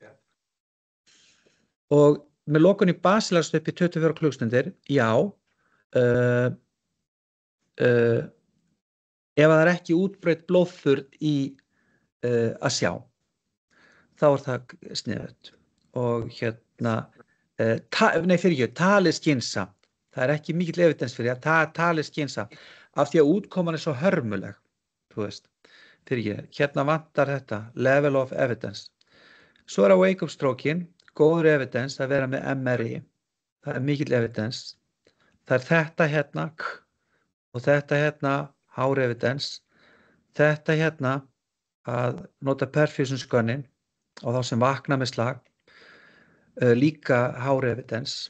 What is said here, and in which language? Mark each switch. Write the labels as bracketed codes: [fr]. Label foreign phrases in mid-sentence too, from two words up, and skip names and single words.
[is] Og með lokun í basilarst upp í 24 klukkustundir, já, ef það er ekki útbreidd blóðþurrð í að sjá. Þá er það sniðugt og talið skynsamt. Það er ekki mikill evidens fyrir að talið skynsamt af því að útkoman er svo hörmuleg, þú veist. Hérna vantar þetta, [en] level of evidence. [is] Svo er að wake-up stroke-in, góður evidence að vera með MRI. Það er mikill evidence. Það er þetta hérna og þetta hérna, hár evidence. Þetta hérna að nota [en] perfusion scanning [is] og þá sem vakna með slag, líka hár evidence.